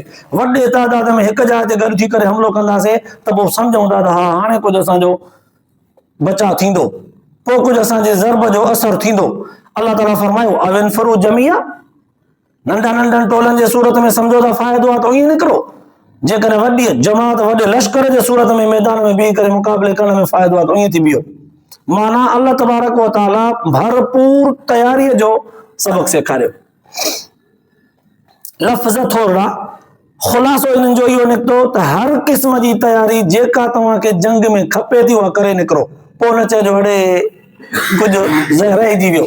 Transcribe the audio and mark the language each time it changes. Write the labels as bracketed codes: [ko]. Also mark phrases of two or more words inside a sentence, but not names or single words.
[sd] वॾे तादाद में हिकु जाइ ते गॾु थी करे हमिलो कंदासीं त पोइ सम्झूं था त हा हाणे कुझु असांजो बचाव थींदो, पोइ कुझु असांजे ज़रब जो असरु थींदो। अलाह ताला फरमायो [ar] أو انفروا جميعا, [sd] नंढा नंढनि टोलनि जे सूरत में सम्झो था फ़ाइदो आहे त ईअं निकिरो। जेकॾहिं वॾी जमात, वॾे लश्कर जे सूरत में मैदान में बीही करे मुक़ाबले करण में फ़ाइदो आहे त ईअं थी बीहो। माना [ar] الله تبارك وتعالى [sd] भरपूर तयारीअ जो सबक सेखारियो। लफ़्ज़ थोरा, ख़ुलासो इन्हनि जो इहो निकितो त हर क़िस्म जी तयारी जेका तव्हांखे जंग में खपे थी उहा करे निकिरो। पोइ न चइजो अड़े कुझु रहिजी वियो।